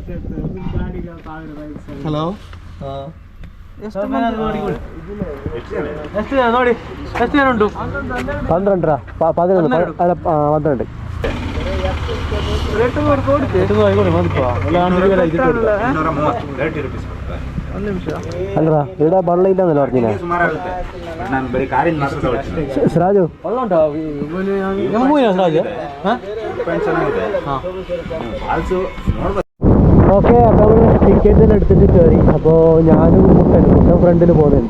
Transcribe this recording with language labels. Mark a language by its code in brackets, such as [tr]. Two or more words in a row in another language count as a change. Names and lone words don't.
[kn] ಹಲೋ, ಎಷ್ಟು ಜನ ನೋಡಿ, ಎಷ್ಟು ಜನ ಉಂಟು? 12 ಅಲ್ಲ 12. [ml] ಅಲ್ರ ഇവിടെ വെള്ളം ഇല്ലെന്നല്ലോ പറഞ്ഞില്ല സിറാജു? ഓക്കെ, അപ്പോൾ നമ്മൾ ടിക്കറ്റ് എടുത്തിട്ട് കയറി. അപ്പോൾ ഞാനും മുട്ടൻ ഫ്രണ്ടിൽ പോകുന്നുണ്ട്.